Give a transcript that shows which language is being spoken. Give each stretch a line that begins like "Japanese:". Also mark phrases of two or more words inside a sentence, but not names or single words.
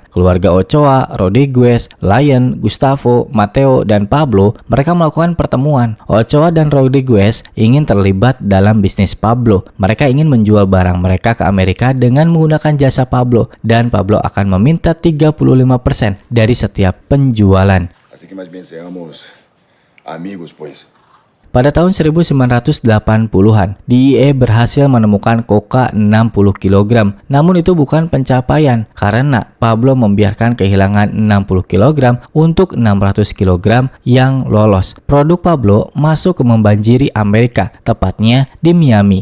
Indonesian: Keluarga Ochoa, Rodriguez, Lion, Gustavo, Mateo, dan Pablo, mereka melakukan pertemuan. Ochoa dan Rodriguez ingin terlibat dalam bisnis Pablo. Mereka ingin menjual barang mereka ke Amerika dengan menggunakan jasa Pablo, dan Pablo akan meminta 35% dari setiap penjualan.
Spanish: Así que más bien seamos amigos, pues.
Indonesian: Pada tahun 1980-an, DEA berhasil menemukan koka 60 kg. Namun itu bukan pencapaian karena Pablo membiarkan kehilangan 60 kg untuk 600 kg yang lolos. Produk Pablo masuk ke membanjiri Amerika, tepatnya di Miami.